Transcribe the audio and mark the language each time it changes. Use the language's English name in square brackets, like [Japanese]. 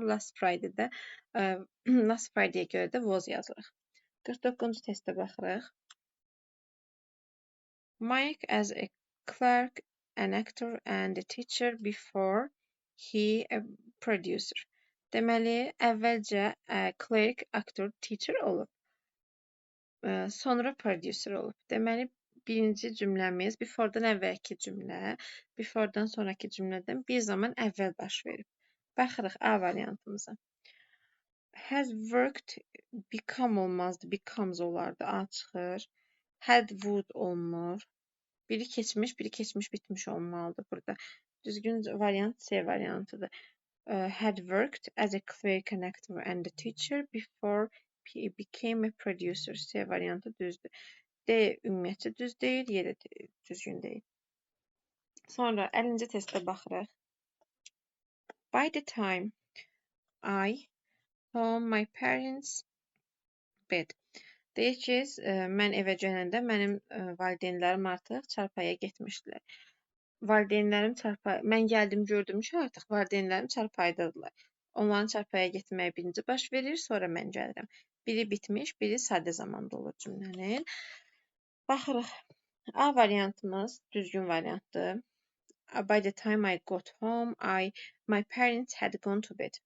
[Azerbaijani] Last Friday-də last Friday-yə görə də was yazırıq. 49-cu testə baxırıq. [English] Mike as a clerk, an actor and a teacher before he a producer. [Azerbaijani] Deməli, əvvəlcə clerk, aktor, teacher olub. Sonra producer olub. Deməli, birinci cümləmiz before-dan əvvəlki cümlə, before-dan sonraki cümlədən bir zaman əvvəl baş verib. Baxırıq A variantımıza. Has worked, become olmazdı, becomes olardı, A çıxır. Had, would olmur. Biri keçmiş bitmiş olmalıdır burada. Düzgün variant C variantıdır. [English] Had worked as a clerk, an actor and a teacher before he became a producer. [Azerbaijani] C variantı düzdür. D ümumiyyətcə düz deyil, Y də düzgün deyil. Sonra 50-ci testə baxırıq. [English] By the time I home my parents bed. [Azerbaijani] Deyir ki, mən evə gələndə mənim valideynlərim artıq çarpayıya getmişdilər. Mən gəldim, gördüm ki, artıq valideynlərim çarpayıdadılar. Onların çarpayıya getməyi birinci baş verir, sonra mən gəlirəm. Biri bitmiş, biri sadə zamanda olur cümlənin. Baxırıq. A variantımız düzgün variantdır. [English] By the time I got home, my parents had gone to bed.